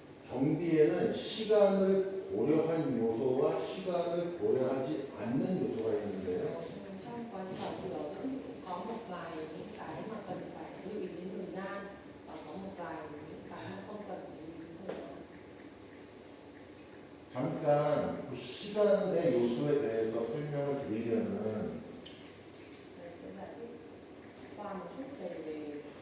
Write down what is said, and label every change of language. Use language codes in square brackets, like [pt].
[ko] 정비에는 시간을 고려한 요소와 시간을 고려하지 않는 요소가 있는데요. [vi] Trong quá trình bảo trì bảo dưỡng thì cũng có có một vài những cái mà cần phải lưu ý đến thời gian và có một vài những cái mà không cần phải lưu ý đến thời gian. [ko] 잠깐 그 시간의 요소에 대해서 설명을 드리려면 [vi] Thầy sẽ giải thích qua một chút về thời gian.